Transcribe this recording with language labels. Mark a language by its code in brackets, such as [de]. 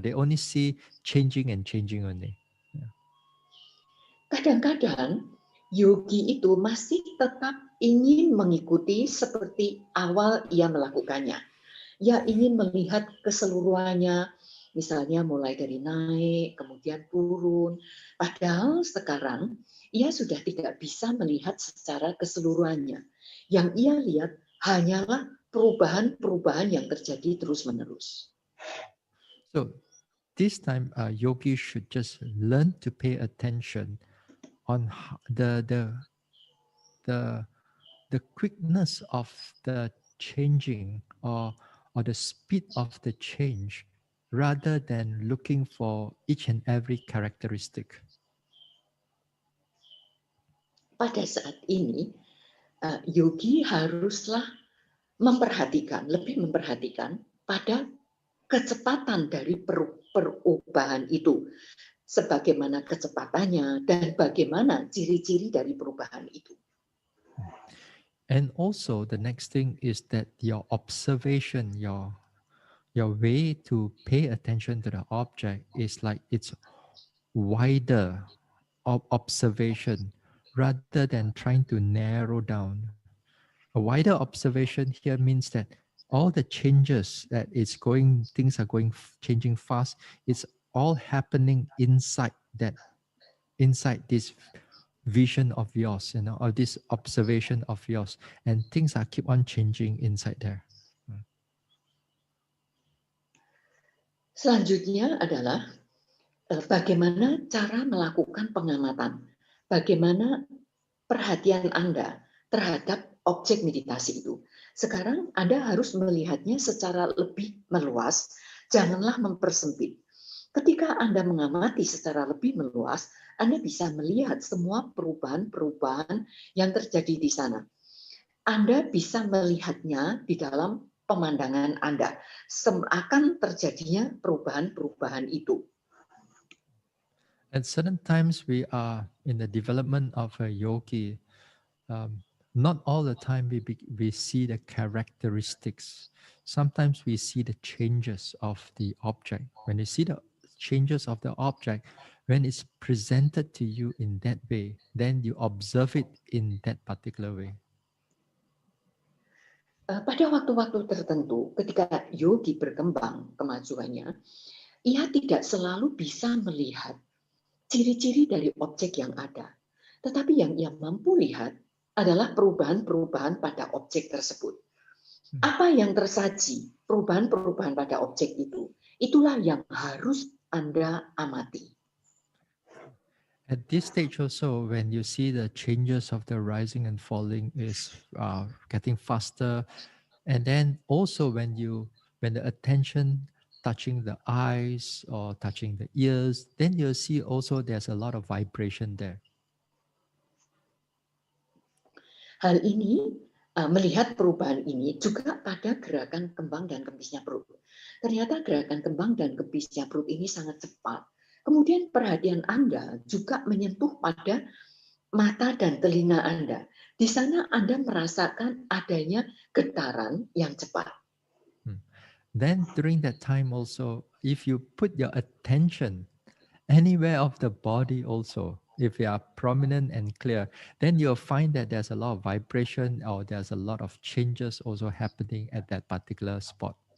[en] They only see changing and changing only. [id] Kadang-kadang yogi itu masih tetap ingin mengikuti seperti awal ia melakukannya. Ia ingin melihat keseluruhannya, misalnya mulai dari naik, kemudian turun. Padahal sekarang ia sudah tidak bisa melihat secara keseluruhannya. Yang ia lihat hanyalah perubahan-perubahan yang terjadi terus-menerus. [en] So this time yogi should just learn to pay attention on the quickness of the changing or the speed of the change rather than looking for each and every characteristic. [id] Pada saat ini, yogi haruslah lebih memperhatikan pada kecepatan dari perubahan itu, sebagaimana kecepatannya dan bagaimana ciri-ciri dari perubahan itu. [en] And also the next thing is that your observation, your way to pay attention to the object is like it's wider observation rather than trying to narrow down. A wider observation here means that all the changes that things are changing fast, it's all happening inside this vision of yours, or this observation of yours, and things are keep on changing inside there. [id] Selanjutnya adalah bagaimana cara melakukan pengamatan, bagaimana perhatian Anda terhadap objek meditasi itu. Sekarang Anda harus melihatnya secara lebih meluas, janganlah mempersempit. Ketika Anda mengamati secara lebih meluas, Anda bisa melihat semua perubahan-perubahan yang terjadi di sana. Anda bisa melihatnya di dalam pemandangan Anda. Akan terjadinya perubahan-perubahan itu. [en] At certain times we are in the development of a yogi. Not all the time we see the characteristics. Sometimes we see the changes of the object. When you see the changes of the object, when it's presented to you in that way, then you observe it in that particular way. [id] Pada waktu-waktu tertentu, ketika yogi berkembang kemajuannya, ia tidak selalu bisa melihat ciri-ciri dari objek yang ada. Tetapi yang ia mampu lihat adalah perubahan-perubahan pada objek tersebut. Apa yang tersaji, perubahan-perubahan pada objek itu, itulah yang harus Anda amati. [en] At this stage also, when you see the changes of the rising and falling is getting faster, and then also when the attention touching the eyes or touching the ears, then you'll see also there's a lot of vibration there. [id] Hal ini, melihat perubahan ini juga pada gerakan kembang dan kempisnya perut. Ternyata gerakan kembang dan kempisnya perut ini sangat cepat. Kemudian perhatian Anda juga menyentuh pada mata dan telinga Anda. Di sana Anda merasakan adanya getaran yang cepat. [en] Then during that time also, if you put your attention anywhere of the body also, if you are prominent and clear, then you'll find that there's a lot of vibration or there's a lot of changes also happening at that particular spot.